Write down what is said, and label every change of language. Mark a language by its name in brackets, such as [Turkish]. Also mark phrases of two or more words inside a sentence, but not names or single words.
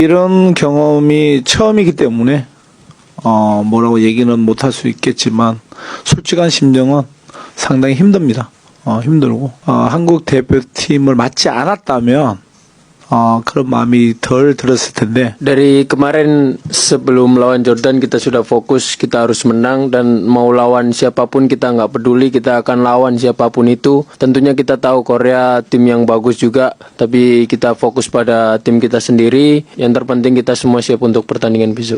[Korean] 이런 경험이 처음이기 때문에 뭐라고 얘기는 못할 수 있겠지만 솔직한 심정은 상당히 힘듭니다. 힘들고 한국 대표팀을 맡지 않았다면 그런 마음이 덜 들었을 텐데. [Indonesian] Dari kemarin sebelum lawan Jordan kita sudah fokus, kita harus menang dan mau lawan siapapun kita nggak peduli, kita akan lawan siapapun itu. Tentunya kita tahu Korea tim yang bagus juga, tapi kita fokus pada tim kita sendiri. Yang terpenting kita semua siap untuk pertandingan besok.